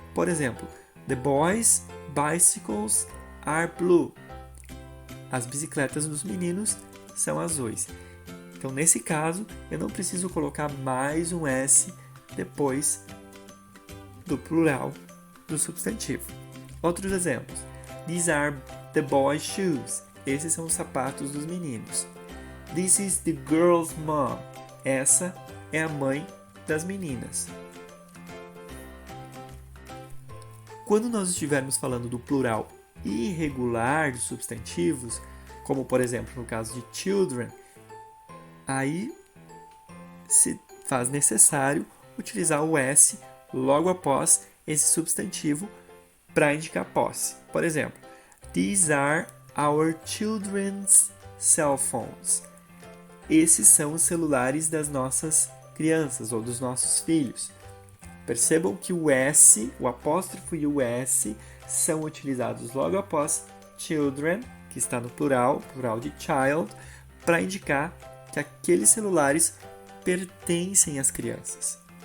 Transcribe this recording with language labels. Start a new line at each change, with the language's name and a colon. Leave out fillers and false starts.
Portuguese: Por exemplo,
English: The boys' bicycles are blue.
Portuguese: As bicicletas dos meninos são azuis. Então, nesse caso, eu não preciso colocar mais um S depois do plural do substantivo. Outros exemplos.
English: These are the boys' shoes.
Portuguese: Esses são os sapatos dos meninos.
English: This is the girl's mom.
Portuguese: Essa é a mãe das meninas. Quando nós estivermos falando do plural irregular de substantivos, como por exemplo no caso de children, aí se faz necessário utilizar o S logo após esse substantivo para indicar posse. Por exemplo,
English: these are our children's cell phones.
Portuguese: Esses são os celulares das nossas crianças ou dos nossos filhos. Percebam que o S, o apóstrofo e o S são utilizados logo após children, que está no plural de child, para indicar que aqueles celulares pertencem às crianças.